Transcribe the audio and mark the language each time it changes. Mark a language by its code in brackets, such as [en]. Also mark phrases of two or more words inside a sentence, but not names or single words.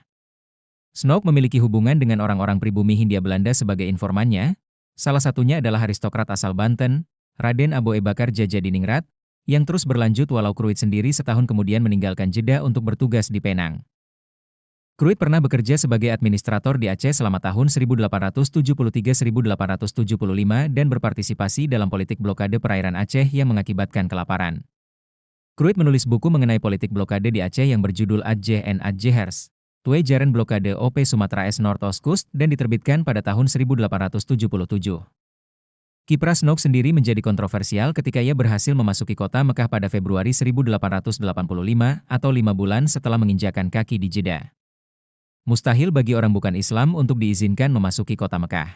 [id] Snoke memiliki hubungan dengan orang-orang pribumi Hindia Belanda sebagai informannya, salah satunya adalah aristokrat asal Banten, Raden Aboe Bakar Djadjadiningrat, yang terus berlanjut walau Cruydt sendiri setahun kemudian meninggalkan Jeddah untuk bertugas di Penang. Cruydt pernah bekerja sebagai administrator di Aceh selama tahun 1873-1875 dan berpartisipasi dalam politik blokade perairan Aceh yang mengakibatkan kelaparan. Cruydt menulis buku mengenai politik blokade di Aceh yang berjudul Aceh en Acehers, Twee Jaren Blokade OP Sumatra s Noordoostkust dan diterbitkan pada tahun 1877. Kiprah Snoke sendiri menjadi kontroversial ketika ia berhasil memasuki kota Mekah pada Februari 1885 atau 5 bulan setelah menginjakan kaki di Jeddah. Mustahil bagi orang bukan Islam untuk diizinkan memasuki kota Mekah.